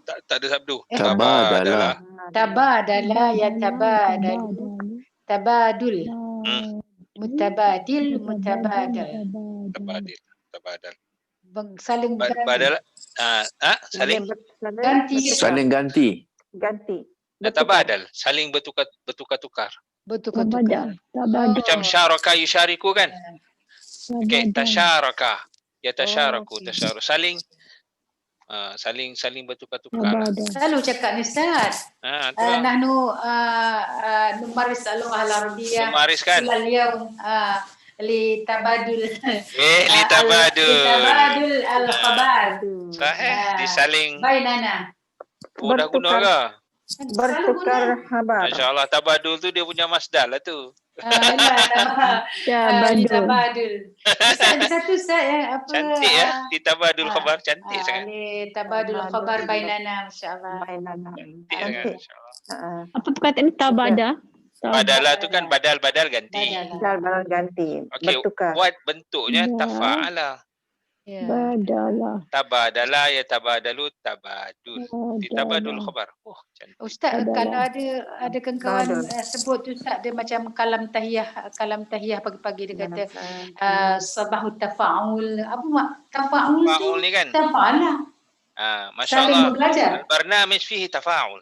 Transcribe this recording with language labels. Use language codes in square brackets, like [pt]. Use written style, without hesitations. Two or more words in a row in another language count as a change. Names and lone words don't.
[ms] Tak ada sabdu. [ar] Tabadala, ya tabadalu. Tabadul. Mutabadil, mutabadal. [ms] Saling badal. Saling ganti. Saling ganti. Tabadal, saling bertukar-tukar. Macam [ar] syaraka yusyariku kan? Okey, tasyaraka. [ms] Yatasyaaraku, saling bertukar-tukar. Selalu cakap ni Ustaz. [ar] Nahnu numaris al-lughah al-arabiyyah. [ms] Numaris kan? [ar] Al-yawm li tabadul. Li tabadul al-khabar. [ms] Sahih, disaling [ar] bainana. [ms] Dah guna ke? Bertukar khabar. [ar] Masya-Allah, [ms] tabadul tu dia punya masdar lah tu. Tabadul. Ada satu Ustaz yang apa? Cantik ya, [ar] ditabadul khabar, [ms] cantik sangat. [ar] Tabadul khabar bainana, masya-Allah. [ms] Cantik sangat. Apa perkataan tabada? Badala tu kan badal ganti. Badal ganti. Bertukar. Buat bentuknya tafa'ala. [ar] Badala. Tabadala ya tabadalu tabadul. Ditabadul khabar. [ms] Oh, cantik. Ustaz, kalau ada kawan sebut tu Ustaz, dia macam kalam tahiyah pagi-pagi dia kata [ar] sabahut tafa'ul. [ms] Apa mak tafa'ul tu? Tafa'ul ni kan? [ar] Tafa'ala. Masya-Allah. Al-barnamij fihi tafa'ul.